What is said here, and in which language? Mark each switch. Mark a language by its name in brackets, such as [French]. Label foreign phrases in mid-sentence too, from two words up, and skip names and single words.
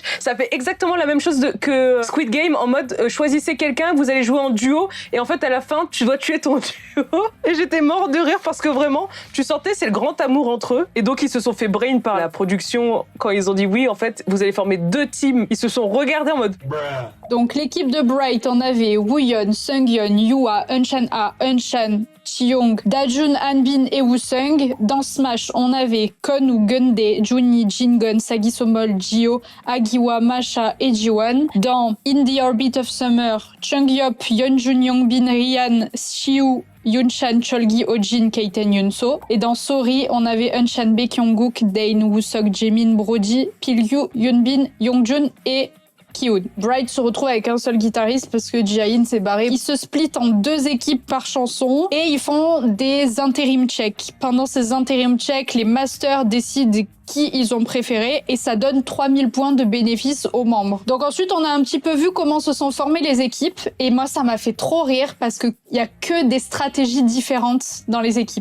[French] Ça fait exactement la même chose que Squid Game en mode choisissez quelqu'un, vous allez jouer en duo. Et en fait, à la fin, tu dois tuer ton duo. Et j'étais mort de rire parce que vraiment, tu sentais, c'est le grand amour entre eux. Et donc, ils se sont fait brain par la production quand ils ont dit oui, en fait, vous allez former 2 teams. Ils se sont regardés en mode... Donc, l'équipe de Bright, on avait Wooyeon, Sungyeon, Yua, Unchan A, Unchan, Chiyoung, Dajun, Hanbin et Woosung. Dans Smash, on avait Konu, Gundae, Juni, Jingun, Sagisomol, Jio, Agiwa, Masha et Jiwon. Dans In the Orbit of Summer, Chungyop, Yeonjun, Yongbin, Ryan, Xiu, Yunshan, Cholgi, Ojin, Keiten, Yunso. Et dans Sorry, on avait Unchan, Baekhyungkook, Dane, Woosok, Jaemin, Brody, Pilgyu, Yunbin, Yongjun et Kiwoon. Bright se retrouve avec un seul guitariste parce que Jae-in s'est barré. Ils se splitent en 2 équipes par chanson et ils font des intérim checks. Pendant ces intérim checks, les masters décident qui ils ont préféré et ça donne 3000 points de bénéfice aux membres. Donc ensuite, on a un petit peu vu comment se sont formées les équipes et moi, ça m'a fait trop rire parce qu'il y a que des stratégies différentes dans les équipes.